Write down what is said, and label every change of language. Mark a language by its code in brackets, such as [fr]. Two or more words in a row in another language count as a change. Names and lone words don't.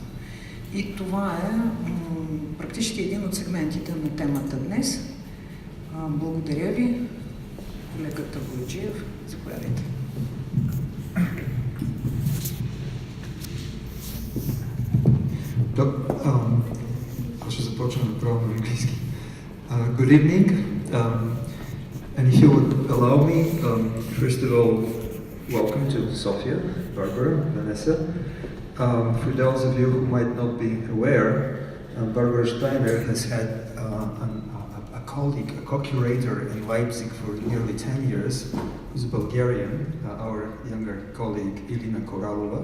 [bg] И това е практически един от сегментите на темата днес. Благодаря ви, колегата Boyadjiev. Заповядайте. Аз ще започна направо на английски. [en] Good evening. And if you would allow me, first of all, welcome to Sofia, Barbara, Vanessa. For those of you who might not be aware, Barbara Steiner has had a colleague, a co-curator in Leipzig for nearly 10 years, who's a Bulgarian, our younger colleague, Ilina Koralova.